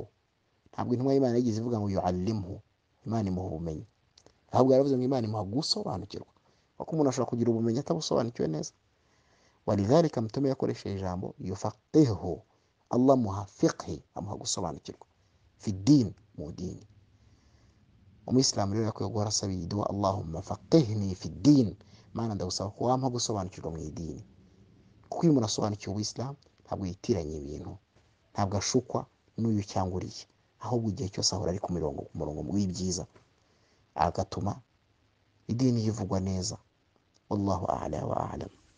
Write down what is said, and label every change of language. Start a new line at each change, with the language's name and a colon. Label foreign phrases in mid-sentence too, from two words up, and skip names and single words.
Kinyarwanda: Ntabwo intumwa y'Imana yigize ivuga ngo yuallimhu, Imana imuha ubumenyi, ahubwo yaravuze ngo Imana imuha gusobanukirwa, kuko umuntu ashobora kugira ubumenyi atabusobanukiwe neza. Walidhalika mtume yakoresheje ijambo yufaqihu, Allah amuha fiqhi, amuha gusobanukirwa
Arabic: في الدين,
Kinyarwanda: mu dini. Umuyisilamu rero yakwiye guhora asaba iyi dua,
Arabic: اللهم فقهني في الدين,
Kinyarwanda: Mana ndagusaba ko wampa gusobanukirwa mu idini. Kuko iyo umuntu asobanukiwe Ubuislamu ntabwo yitiranya ibintu, ntabwo ashukwa n'uyu cyangwa uriya, ahubwo igihe cyose ahora ari ku murongo w'ibyiza, agatuma idini yivugwa neza.
Arabic: والله أعلى وأعلم.